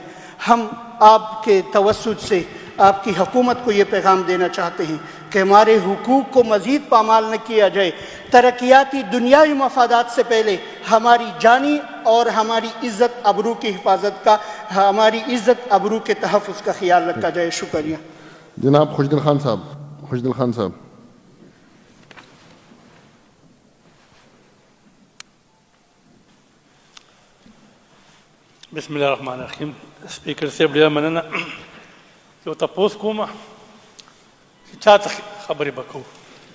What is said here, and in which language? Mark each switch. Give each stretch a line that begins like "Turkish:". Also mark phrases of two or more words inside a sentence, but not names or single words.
Urdu: ہم آپ کے توسط سے آپ کی حکومت کو یہ پیغام دینا چاہتے ہیں کہ ہمارے حقوق کو مزید پامال نہ کیا جائے. ترقیاتی دنیاوی مفادات سے پہلے ہماری جانی اور ہماری عزت ابرو کی حفاظت کا, ہماری عزت ابرو کے تحفظ کا خیال رکھا جائے. شکریہ. جناب خوشدل خان صاحب.
Arabic: بسم الله الرحمن الرحيم.
Pashto: سپیکر صاحب ډېره مننه. یو تپوس کومه چې چا ته خبرې به کوو.